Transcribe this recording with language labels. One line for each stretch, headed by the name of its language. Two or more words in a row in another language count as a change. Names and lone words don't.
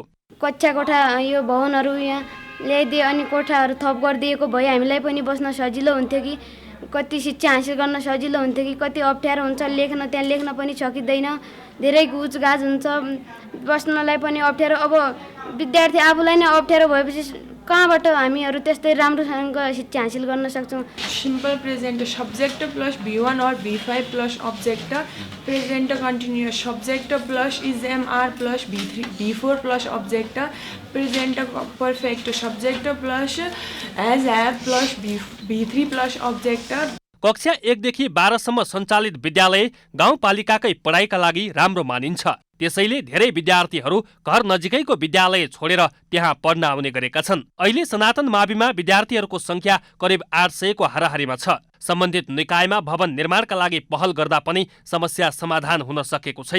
Nepali: कक्षा कोठा यो भवनहरू यहाँ ल्याइदिए अनि कोठाहरू थप गरिदिएको भए हामीलाई पनि बस्न सजिलो हुन्थ्यो कि कति शिक्षा हासिल गर्न सजिलो हुन्थ्यो कि कति अप्ठ्यारो हुन्छ, त्यहाँ लेख्न पनि सकिँदैन, धेरै गुजगाज हुन्छ, बस्नलाई पनि अप्ठ्यारो। अब विद्यार्थी आफूलाई नै अप्ठ्यारो भएपछि कहाँबाट हामीहरू त्यस्तै राम्रोसँग शिक्षा हासिल गर्न सक्छौँ?
English: simple present subject plus V1 और V5 plus object, present continuous subject plus is-am-are plus V4 plus object, present perfect subject plus has-have plus V3 plus object।
Nepali: कक्षा 1 देखि 12 सम्म सञ्चालित विद्यालय गाउँपालिकाकै पढाइका लागि राम्रो मानिन्छ। त्यसैले धेरै विद्यार्थीहरू घर नजिकैको विद्यालय छोडेर त्यहाँ पढ्न आउने गरेका छन्। अहिले सनातन माविमा विद्यार्थीहरूको संख्या करिब 800 को हाराहारीमा छ। सम्बन्धित निकायमा भवन निर्माणका लागि पहल गर्दा पनि समस्या समाधान हुन सकेको छैन।